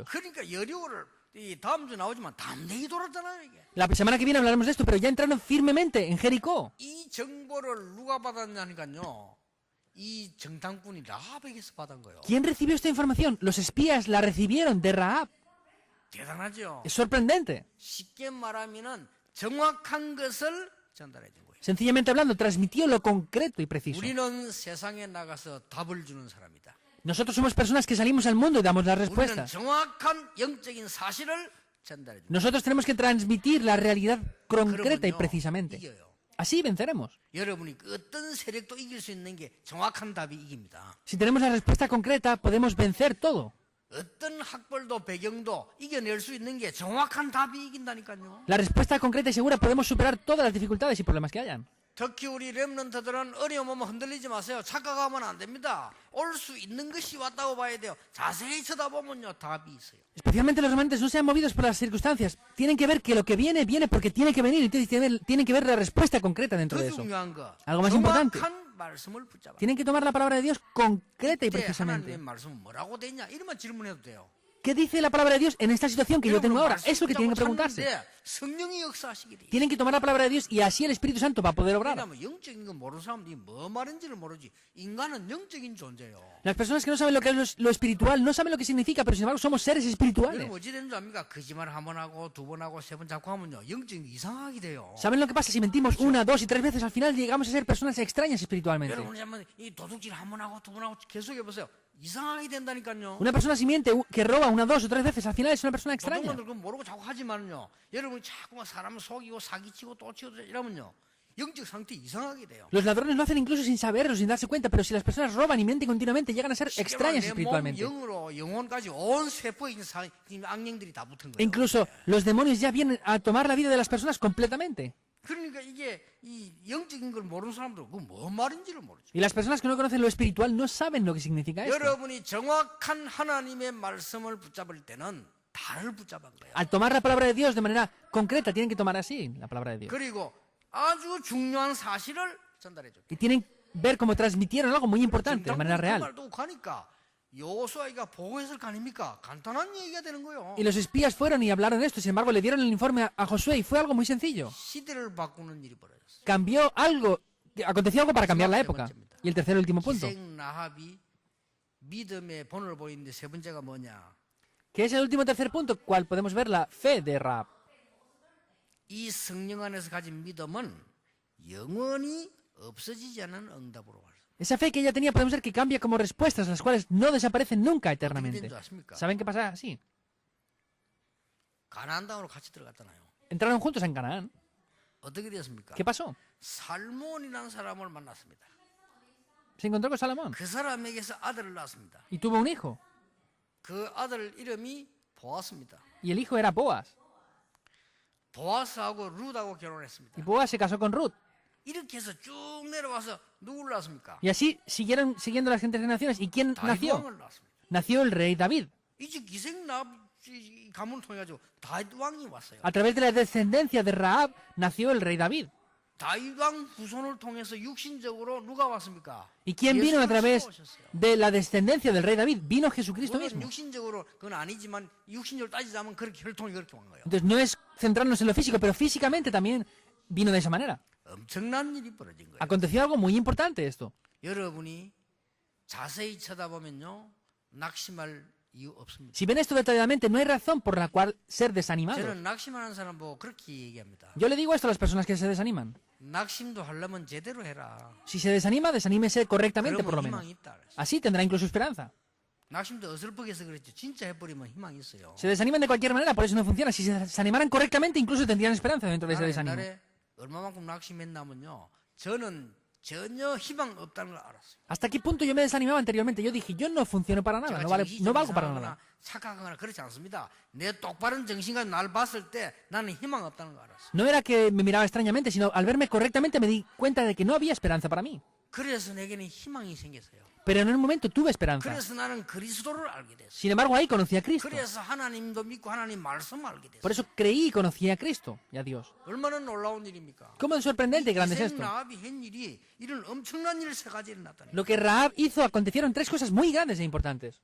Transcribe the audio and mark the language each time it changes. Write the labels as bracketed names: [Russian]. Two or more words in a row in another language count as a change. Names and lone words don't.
[Korean] 그러니까 여리고를 이 다음 주 나오지만 담대히 돌았잖아요 이게. [Spanish] La semana que viene hablaremos de esto, pero ya entraron firmemente en Jericó. [Korean] 이 정보를 누가 받았냐니까요. 이 정탐꾼이 라합에게서 받은 거예요. [Spanish] ¿Quién recibió esta información? Los espías la recibieron de Rahab. [Korean] 대단하죠. [Spanish] Es sorprendente. [Korean] 쉽게 말하면은 정확한 것을 전달해 준 거예요. [Spanish] Sencillamente hablando, transmitió lo concreto y preciso. [Korean] 우리는 세상에 나가서 답을 주는 사람이다. [Spanish] Nosotros somos personas que salimos al mundo y damos las [Korean] 우리는 [Spanish] respuestas. [Korean] 정확한 영적인 사실을 전달해 준 거예요. [Spanish] Nosotros tenemos que transmitir la realidad concreta y [Korean] 그러면요, [Spanish] precisamente. [Korean] 이겨요. [Spanish] Así venceremos. [Korean] 여러분이 어떤 세력도 이길 수 있는 게 정확한 답이 이깁니다. [Spanish] Si tenemos la respuesta concreta, podemos vencer todo. [Korean] 어떤 학벌도 배경도 이겨낼 수 있는 게 정확한 답이 이긴다니까요. [Spanish] La respuesta concreta y segura podemos superar todas las dificultades y problemas que hayan. [Korean] 특히 우리 렘넌트들은 어려움 오면 흔들리지 마세요. 착각하면 안 됩니다. 올 수 있는 것이 왔다고 봐야 돼요. 자세히 쳐다보면요 답이 있어요. [Spanish] Especialmente los remanentes no sean movidos por las circunstancias. Tienen que ver que lo que viene, viene porque tiene que venir. Y tienen que ver la respuesta concreta dentro [Korean] 더 [Spanish] de eso. [Korean] 중요한 거 [Spanish] Algo más importante. [Korean] 정확한 말씀을 붙잡아. [Spanish] Tienen que tomar la palabra de Dios concreta y [Korean] 그때 [Spanish] precisamente. [Korean] 하나님의 말씀은 뭐라고 되냐 이러면 질문해도 돼요. [Spanish] ¿Qué dice la palabra de Dios en esta situación que yo tengo ahora? Es lo que tienen que preguntarse. [Korean] 성령이 역사하시게 돼. [Spanish] Tienen que tomar la palabra de Dios y así el Espíritu Santo va a poder obrar. [Korean] 왜냐하면 영적인 거 모르는 사람들이 뭐 말인지를 모르지. 인간은 영적인 존재예요. [Spanish] Las personas que no saben lo que es lo espiritual no saben lo que significa, pero sin embargo somos seres espirituales. [Korean] 여러분 어찌 되는 줄 압니까? 거짓말 한 번 하고 두 번 하고 세 번 자꾸 하면요 영적인 게 이상하게 돼요. [Spanish] ¿Saben lo que pasa? Si mentimos una, dos y tres veces, al final llegamos a ser personas extrañas espiritualmente. [Korean] 여러분 한번 이 도둑질 한 번 하고 두 번 하고 계속 해보세요. 이상하게 된다니까요. [Spanish] Una persona si miente, que roba una, dos o tres veces, al final es una persona [Korean] 보통 [Spanish] extraña. [Korean] 분들 그건 모르고 자꾸 하지만요. 여러분이 자꾸 막 사람을 속이고 사기치고 또 치고 이러면요. 영적 상태 이상하게 돼요. [Spanish] Los ladrones lo hacen incluso sin saberlo, sin darse cuenta, pero si las personas roban y mienten continuamente, llegan a ser extrañas [Korean] 내 몸 [Spanish] espiritualmente. [Korean] 영으로 영혼까지 온 세포에 있는 악령들이 다 붙은 [Spanish] E [Korean] 거예요. [Spanish] incluso los demonios ya vienen a tomar la vida de las personas completamente. [Korean] 그러니까 이게 이 영적인 걸 모르는 사람들은 그 뭐 말인지를 모르죠. [Spanish] Y las personas que no conocen lo espiritual no saben lo que significa esto. [Korean] 여러분이 정확한 하나님의 말씀을 붙잡을 때는 달을 붙잡은 거예요. [Spanish] Al tomar la palabra de Dios de manera concreta, tienen que tomar así la palabra de Dios. [Korean] 그리고 아주 중요한 사실을 전달해 줘. [Spanish] Y tienen que ver cómo transmitieron algo muy importante de manera [Korean] 그 [Spanish] real. [Korean] 말도 가니까 여호수아가 보고했을 거 아닙니까? 간단한 얘기가 되는 거예요. [Spanish] Y los espías fueron y hablaron esto. Sin embargo, le dieron el informe a Josué y fue algo muy sencillo. [Korean] 시대를 바꾸는 일이 벌어졌어요. [Spanish] Cambió algo, aconteció algo para cambiar la época. Y el tercer y último punto, [Korean] 기생 라합이 믿음의 본을 보이는데 세 번째가 뭐냐? [Spanish] que es el último tercer punto, cual podemos ver la fe de Rahab. [Korean] 이 성령 안에서 가진 믿음은 영원히 없어지지 않은 응답으로 갈 수. [Spanish] Esa fe que ella tenía podemos ver que cambia como respuestas, las cuales no desaparecen nunca eternamente. ¿Saben qué pasa? Sí. [Korean] 가나안 땅으로 같이 들어갔잖아요. [Spanish] Entraron juntos en Canaán. [Korean] 어떻게 됐습니까? [Spanish] ¿Qué pasó? [Korean] 살몬이라는 사람을 만났습니다. [Spanish] Se encontró con Salomón [Korean] 그 사람에게서 아들을 낳았습니다. [Spanish] y tuvo un hijo. [Korean] 그 아들 이름이 보아스입니다. [Spanish] Y el hijo era Boaz. [Korean] 보아스하고 룻하고 결혼했습니다. [Spanish] Y Boaz se casó con Ruth. [Korean] 이렇게 해서 쭉 내려와서 누구를 낳았습니까? [Spanish] Y así siguieron siguiendo las generaciones. ¿Y quién nació? [Korean] 다윗왕을 낳았습니다. [Spanish] Nació el rey David. [Korean] 이제 기생납 가문을 통해 가지고 다윗 왕이 왔어요. [Spanish] A través de la descendencia de Rahab nació el rey David. [Korean] 다윗 왕 후손을 통해서 육신적으로 누가 왔습니까? [Spanish] ¿Y quién vino a [Korean] 예수를 [Spanish] través [Korean] 씌워오셨어요. [Spanish] de la descendencia del rey David? Vino Jesucristo [Korean] 물론 [Spanish] mismo. [Korean] 육신적으로 그건 아니지만 육신적으로 따지자면 그렇게 혈통이 그렇게 온 거예요. [Spanish] Entonces no es centrarnos en lo físico, pero físicamente también vino de esa manera. [Korean] 엄청난 일이 벌어진 거예요. [Spanish] Aconteció algo muy importante esto. [Korean] 여러분이 자세히 쳐다보면요 낙심할 이유 없습니다. [Spanish] Si ven esto detalladamente, no hay razón por la cual ser desanimados. [Korean] 저는 낙심하는 사람 보고 그렇게 얘기합니다. [Spanish] Yo le digo esto a las personas que se desaniman. [Korean] 낙심도 하려면 제대로 해라. [Spanish] Si se desanima, desanímese correctamente por lo [Korean] 그러면 [Spanish] menos. [Korean] 희망이 있다. 그랬어요. [Spanish] Así tendrá incluso esperanza. [Korean] 낙심도 어설프게 해서 그랬죠. 진짜 해버리면 희망이 있어요. [Spanish] Se desaniman de cualquier manera, por eso no funciona. Si se desanimaran correctamente, incluso tendrían esperanza dentro de ese desánimo. [Korean] 옛날에 얼마만큼 낙심했냐면요. 저는 전혀 희망 없다는 걸 알았어요. [Spanish] ¿Hasta qué punto yo me desanimaba anteriormente? Yo dije, yo no funciono para nada, no valgo para nada. [Korean] 착각하거나 그렇지 않습니다. 내 똑바른 정신과 날 봤을 때 나는 희망 없다는 걸 알았어요. [Spanish] No era que me miraba extrañamente, sino al verme correctamente me di cuenta de que no había esperanza para mí. [Korean] 그래서 내게는 희망이 생겼어요. [Spanish] Pero en un momento tuve esperanza. [Korean] 그래서 나는 그리스도를 알게 됐어요. [Spanish] Sin embargo, ahí conocí a Cristo. [Korean] 그래서 하나님도 믿고 하나님 말씀을 알게 [Spanish] Por [Korean] 됐어요. [Spanish] eso creí y conocí a Cristo y a Dios. [Korean] 얼마나 놀라운 일입니까? [Spanish] ¿Cómo de sorprendente y grande es [Korean] 기생 [Spanish] esto? [Korean] 라합이 한 일이 이런 엄청난 일 세 가지 일어났다니. [Spanish] Lo que Rahab hizo, acontecieron tres cosas muy grandes e importantes.